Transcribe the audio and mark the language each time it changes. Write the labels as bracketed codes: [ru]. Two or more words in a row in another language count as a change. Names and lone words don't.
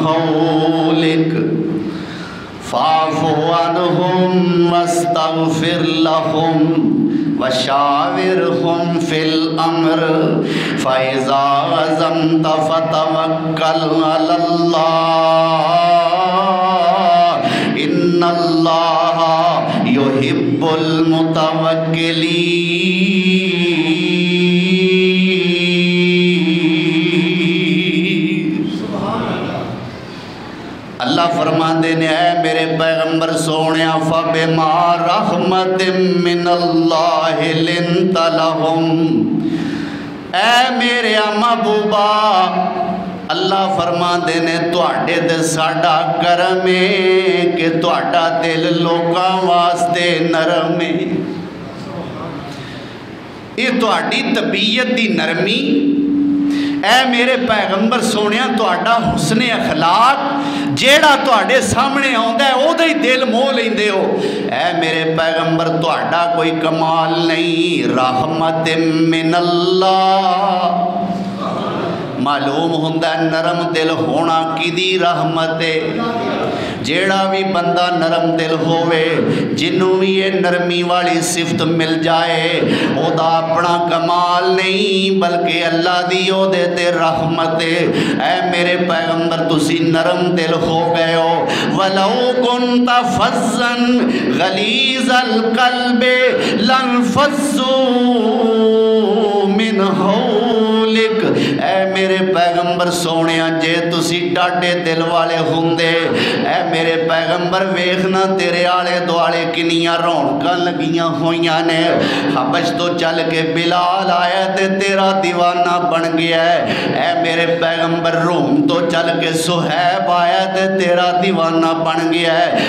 [ar] حَوْلِكَ فَاعْفُ عَنْهُمْ وَاسْتَغْفِرْ لَهُمْ وَشَاوِرْهُمْ فِي الْأَمْرِ فَإِذَا عَزَمْتَ فَتَوَكَّلْ عَلَى اللَّهِ إِنَّ اللَّهَ يُحِبُّ الْمُتَوَكِّلِينَ. [pa] اللہ فرماندے نے اے میرے پیغمبر سونیا [ar] فَبِمَا رَحْمَةٍ مِّنَ اللَّهِ لِنْتَ لَهُمْ، [pa] اے میرے محبوبا اللہ فرماندے نے تواڈے تے ساڈا کرم ہے کہ تواڈا دل لوکاں واسطے نرم ہے. یہ تواڈی طبیعت دی نرمی، اے میرے پیغمبر سونیا تواڈا حسن اخلاق جیڑا تواڈے سامنے آندا ہے او دے دل موہ لیندے ہو. اے میرے پیغمبر تواڈا کوئی کمال نہیں، [ar] رحمت من اللہ. [pa] معلوم ہوندہ نرم دل ہونا کی دی رحمت ہے. جیڑا بھی بندہ نرم دل ہوئے، جنہوں بھی یہ نرمی والی صفت مل جائے، او دا اپنا کمال نہیں بلکہ اللہ دیو دیتے رحمت ہے. اے میرے پیغمبر تسی نرم دل ہو گئے ہو. [ar] وَلَوْ كُنْتَ فَظًّا غَلِيظَ الْقَلْبِ لَانفَضُّوا مِنْ حَوْلِكَ. [pa] اے میرے پیغمبر سونیا جے تسی ڈاڈھے دل والے ہوندے اے میرے پیغمبر ویکھنا تیرے آلے دوالے کنیاں رونقاں لگیاں ہوئیاں نے. حبش توں چل کے بلال آیا تے تیرا دیوانہ بن گیا ہے. اے میرے پیغمبر روم توں چل کے صہیب آیا تے تیرا دیوانہ بن گیا ہے.